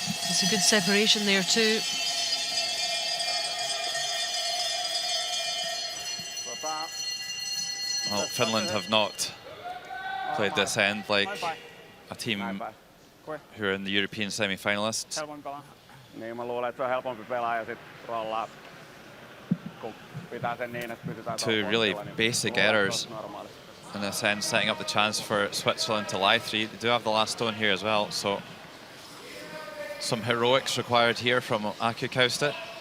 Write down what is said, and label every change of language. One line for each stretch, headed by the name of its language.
English: It's a good separation there too. Well, Finland have not played this end like a team who are in the European semi-finalists.
Finnish: Niin, mä luulen, että se on helpompi pelaa ja sitten rollaa, kun pitää sen niin, että pysytään
English: 2 really basic errors in a sense, setting up the chance for Switzerland to lie 3. They do have the last stone here as well, so some heroics required here from Aku Kaustet.